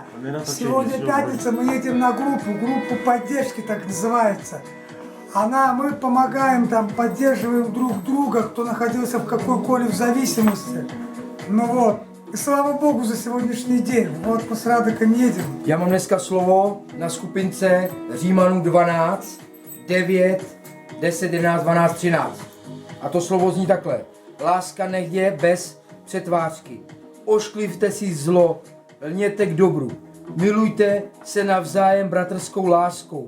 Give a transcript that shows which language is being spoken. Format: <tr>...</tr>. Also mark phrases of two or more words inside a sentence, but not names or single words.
<ru>Сегодня пятница, мы едем на группу поддержки, так называется. Мы помогаем там, поддерживаем друг друга, кто находился в какой коле в зависимости. И слава Богу за сегодняшний день. Вот мы с Радиком едем.</ru> <cs>Já mám dneska slovo na skupince Římanů 12, 9, 10, 11, 12, 13. A to slovo zní takhle. Láska nech je bez přetvářky. Ošklivte si zlo, lněte k dobru. Milujte se navzájem bratrskou láskou.</cs>